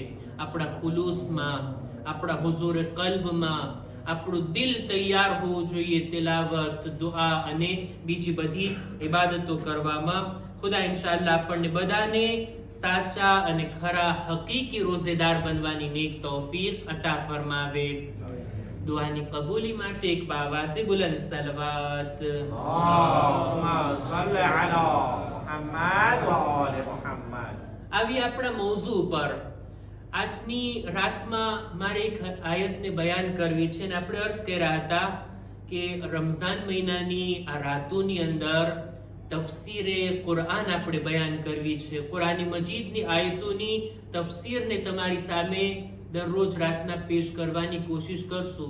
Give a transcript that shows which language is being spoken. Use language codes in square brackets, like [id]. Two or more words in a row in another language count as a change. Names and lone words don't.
[gu] આપણા ખુલૂસમાં, આપણા હુઝુરે કલ્બમાં આપણું દિલ તૈયાર હોવું જોઈએ તિલાવત, દુઆ અને બીજી બધી ઇબાદતો કરવામાં. ખુદા ઇન્શાઅલ્લાહ આપણને બધાને સાચા અને ખરા હકીકી રોઝેદાર બનવાની નેક તૌફીક અતા ફરમાવે. દુઆની કબૂલી માટે એક બાવાસે બુલંદ સલવાત. [ar] اللهم صل على محمد وآل محمد. [gu] આવી આપણા મૌઝુ પર આજની રાતમાં મારે એક આયતને બયાન કરવી છે અને આપણે અર્ઝ કર્યા હતા કે રમઝાન મહિનાની આ રાતોની અંદર તફસીરે કુરઆન આપણે બયાન કરવી છે. કુરાન મજીદની આયતોની તફસીરને તમારી સામે દરરોજ રાતના પેશ કરવાની કોશિશ કરશું.